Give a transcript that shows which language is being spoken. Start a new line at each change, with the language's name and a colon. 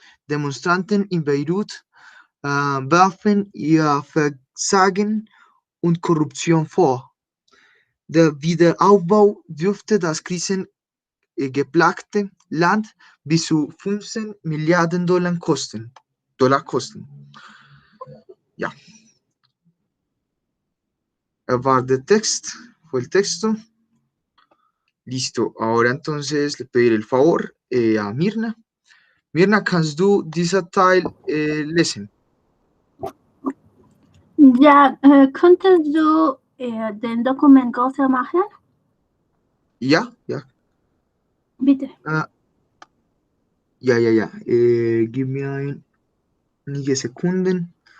German: Demonstranten in Beirut werfen ihr Versagen und Korruption vor. Der Wiederaufbau dürfte das krisengeplagte Land bis zu 15 Milliarden Dollar kosten. Ja, war der Text,
Spanish: fue el texto. Listo, ahora entonces le pediré el favor a Mirna.
German: Mirna, kannst du dieser Teil lesen? Ja, könntest du den Dokument größer machen? Ja, ja. Bitte. Ja. Gib mir einige Sekunden.